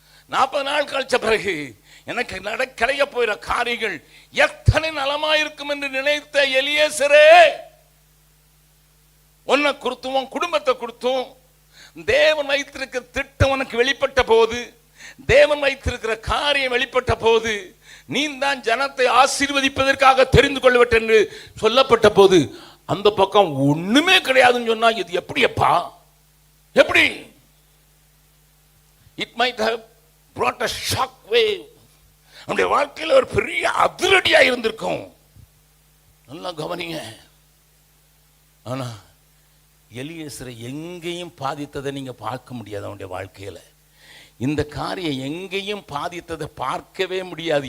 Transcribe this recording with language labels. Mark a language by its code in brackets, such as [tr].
[ta] 40 நாள் கழிச்ச பிறகு எனக்கு கிடைக்க போகிற காரியங்கள் எத்தனை நலமா இருக்கும் என்று நினைத்த எலியேசரே, உன்னை குறித்தும் உன் குடும்பத்தை குறித்தும் தேவன் வைத்திருக்கிற திட்டம் உனக்கு வெளிப்பட்ட போது, தேவன் வைத்திருக்கிற காரியம் வெளிப்பட்ட போது, நீ தான் ஜனத்தை ஆசீர்வதிப்பதற்காக தெரிந்து கொள்ளப்பட்ட என்று சொல்லப்பட்ட போது அந்த பக்கம் ஒண்ணுமே கிடையாதுன்னு சொன்னா இது எப்படி அப்பா? எப்படி? [en] It might have brought a shock wave. [ta] நம்முடைய வாழ்க்கையில் ஒரு பெரிய அதிரடியா இருந்திருக்கும். நல்லா கவனிங்க. ஆனா எலியேசரை எங்கேயும் பாதித்ததை நீங்க பார்க்க முடியாது. அவனுடைய வாழ்க்கையில இந்த காரியம் எங்கேயும் பாதித்ததை பார்க்கவே முடியாது.